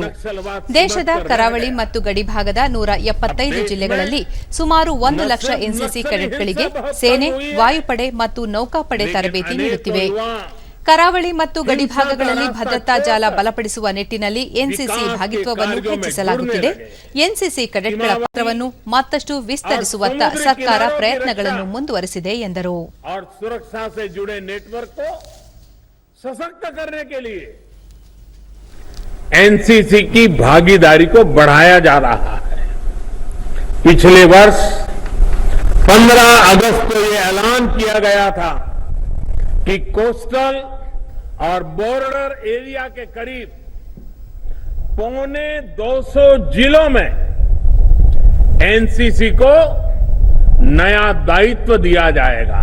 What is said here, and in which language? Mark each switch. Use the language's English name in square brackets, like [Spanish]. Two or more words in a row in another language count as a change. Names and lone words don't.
[Kannada] ದೇಶದ ಕರಾವಳಿ ಮತ್ತು ಗಡಿಭಾಗದ 175 ಜಿಲ್ಲೆಗಳಲ್ಲಿ ಸುಮಾರು 1 ಲಕ್ಷ ಎನ್ಸಿಸಿ ಕೆಡೆಟ್ಗಳಿಗೆ ಸೇನೆ, ವಾಯುಪಡೆ ಮತ್ತು ನೌಕಾಪಡೆ ತರಬೇತಿ ನೀಡುತ್ತಿವೆ. ಕರಾವಳಿ ಮತ್ತು ಗಡಿಭಾಗಗಳಲ್ಲಿ ಭದ್ರತಾ ಜಾಲ ಬಲಪಡಿಸುವ ನಿಟ್ಟಿನಲ್ಲಿ ಎನ್ಸಿಸಿ ಭಾಗಿತ್ವವನ್ನು ಹೆಚ್ಚಿಸಲಾಗುತ್ತಿದೆ. ಎನ್ಸಿಸಿ ಕೆಡೆಟ್ಗಳ ಪಾತ್ರವನ್ನು ಮತ್ತಷ್ಟು ವಿಸ್ತರಿಸುವತ್ತ ಸರ್ಕಾರ ಪ್ರಯತ್ನಗಳನ್ನು ಮುಂದುವರೆಸಿದೆ ಎಂದರು. [Hindi] एनसीसी की भागीदारी को बढ़ाया जा रहा है। पिछले वर्ष 15 अगस्त को यह ऐलान किया गया था कि कोस्टल और [English] border area [Hindi] के करीब 250 जिलों में एनसीसी को नया दायित्व दिया जाएगा।